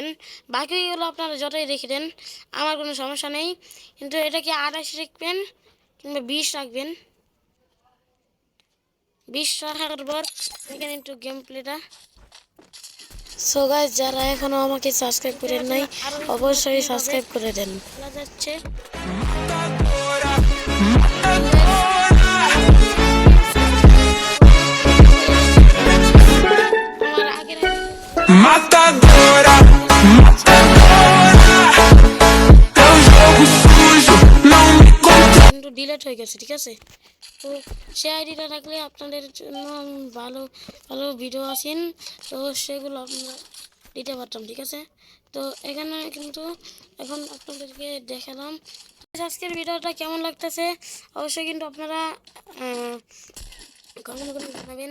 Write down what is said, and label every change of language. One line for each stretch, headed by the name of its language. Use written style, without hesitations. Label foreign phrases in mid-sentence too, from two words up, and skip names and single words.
Bangla: বাকিগুলো আপনারা যতই রেখে দেন আমার কোনো সমস্যা নেই, কিন্তু এটাকে 28 রাখবেন কিংবা 20 রাখবেন। 20 রাখার পর এখানে একটু গেম প্লেটা।
English: so guys,
Bangla: যারা এখনো আমাকে সাবস্ক্রাইব করেন নাই অবশ্যই সাবস্ক্রাইব করে দেন। বলা যাচ্ছে
Portuguese: Matadora, matadora. Teu jogo sujo não me conta.
Bangla: কিন্তু ডিলিট হয়ে গেছে, ঠিক আছে। তো সে আইডিটা রাখলে আপনাদের জন্য ভালো ভালো ভিডিও আসেন, তো সেগুলো আপনারা দিতে পারতাম, ঠিক আছে। তো এখানে কিন্তু এখন আপনাদেরকে দেখালাম। আজকের ভিডিওটা কেমন লাগতেছে অবশ্যই কিন্তু আপনারা কমেন্ট করে জানাবেন।